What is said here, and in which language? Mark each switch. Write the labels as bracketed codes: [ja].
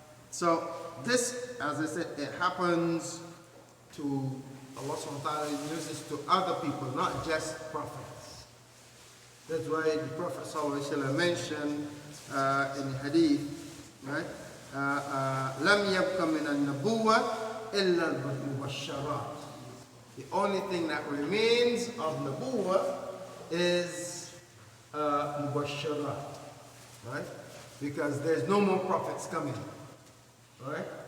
[en] So this, as I said, it happens to Allah subhanahu wa ta'ala uses to other people, not just prophets. That's why the Prophet ﷺ mentioned in hadith, right? [ar] لم يبق من النبوة إلا المبشرات. [en] The only thing that remains of Nabuwa is Mubasharat, right? Because there's no more prophets coming, right?